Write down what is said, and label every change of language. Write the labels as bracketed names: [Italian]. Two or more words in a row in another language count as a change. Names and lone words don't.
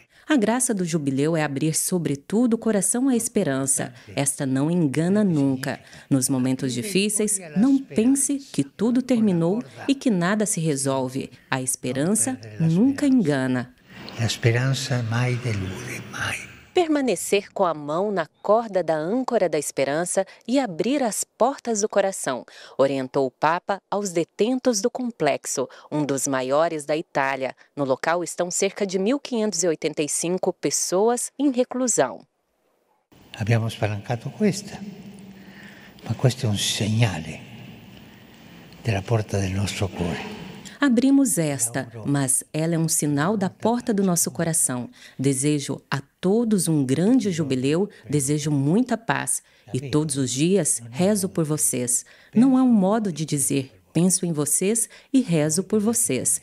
[Portuguese] A graça do jubileu é abrir, sobretudo, o coração à esperança. Esta não engana nunca. Nos momentos difíceis, não pense que tudo terminou e que nada se resolve. A esperança nunca engana. A esperança [Italian] mai delude, mai. [Portuguese] Permanecer com a mão na corda da âncora da esperança e abrir as portas do coração, orientou o Papa aos detentos do complexo, um dos maiores da Itália. No local estão cerca de 1.585 pessoas em reclusão. [Italian] Abbiamo spalancato questa, ma questo è un segnale della porta del nostro cuore. [Portuguese] Abrimos esta, mas ela é um sinal da porta do nosso coração. Desejo a todos um grande jubileu, desejo muita paz e todos os dias rezo por vocês. Não é um modo de dizer, penso em vocês e rezo por vocês.